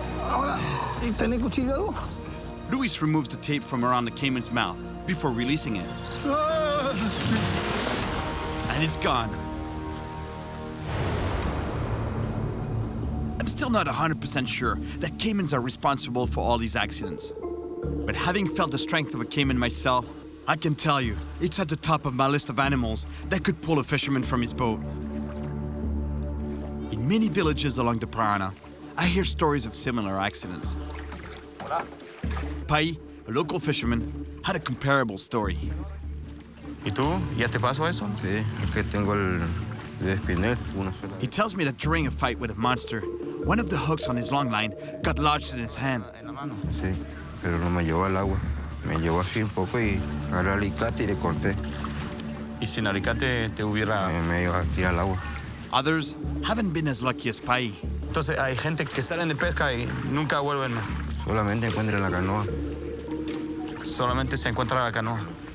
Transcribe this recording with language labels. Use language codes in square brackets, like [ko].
[es] Ahora, ¿y tenés cuchillo algo? [en] Luis removes the tape from around the caiman's mouth before releasing it. And it's gone. I'm still not 100% sure that caimans are responsible for all these accidents. But having felt the strength of a caiman myself, I can tell you, it's at the top of my list of animals that could pull a fisherman from his boat. In many villages along the Parana, I hear stories of similar accidents. Pai, a local fisherman, had a comparable story. [es] ¿Y tú? ¿Ya te pasó eso? Sí, es que tengo el espinel, una sola. [en] He tells me that during a fight with a monster, one of the hooks on his long line got lodged in his hand. [es] Sí, pero no me llevó al agua. Me llevó así un poco y agarré el alicate y le corté. ¿Y sin alicate te hubiera...? Me iba a tirar al agua. [en] Others haven't been as lucky as Pai. [es] Entonces hay gente que salen de pesca y nunca vuelven. Solamente encuentro la canoa. Solamente se encuentra la canoa.